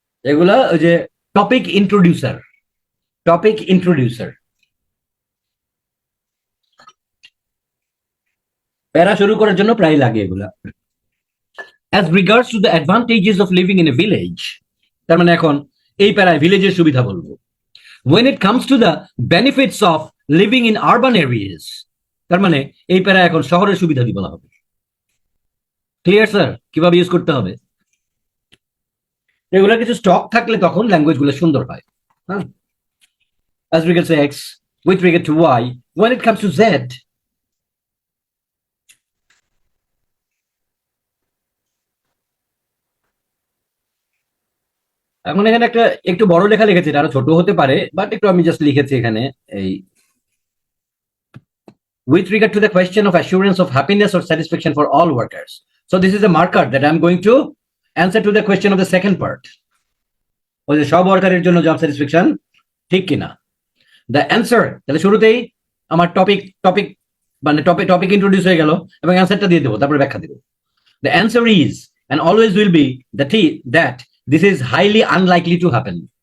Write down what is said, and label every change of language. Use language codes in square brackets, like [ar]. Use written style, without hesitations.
[bn] এগুলা ওই যে টপিক ইন্ট্রোডিউসার, টপিক ইন্ট্রোডিউসার, প্যারা শুরু করার জন্য প্রায় লাগে এগুলা। [en] as regards to the advantages of living in a village, [bn] তার মানে এখন এই প্যারায় ভিলেজের সুবিধা বলবো। [en] when it comes to the benefits of living in urban areas, [bn] তার মানে এই প্যারা এখন শহরের সুবিধা কি বলা হবে। ক্লিয়ার স্যার, কিভাবে ইউজ করতে হবে? এগুলো কিছু স্টক থাকলে তখন ল্যাঙ্গুয়েজ গুলো সুন্দর হয়। [en] হ্যাঁ, as regards to x, with regard to y, when it comes to z, [bn] এখন এখানে একটা একটু বড় লেখা লিখেছি, এটা আরো ছোট হতে পারে, বাট একটু আমি জাস্ট লিখেছি এখানে, [en] এই with regard to the question of assurance of happiness or satisfaction for all workers. So this is a marker that I'm going to answer to the question of the second part. [bn] ওই যে সব ওয়ার্কারের জন্য job satisfaction ঠিক কিনা। [en] the answer, [bn] তাহলে শুরুতেই আমার topic মানে টপিক ইন্ট্রোডিউস হয়ে গেল, এবং অ্যান্সারটা দিয়ে দেবো, তারপরে ব্যাখ্যা দেবো। [en] The answer is and always will be that this is highly unlikely to happen.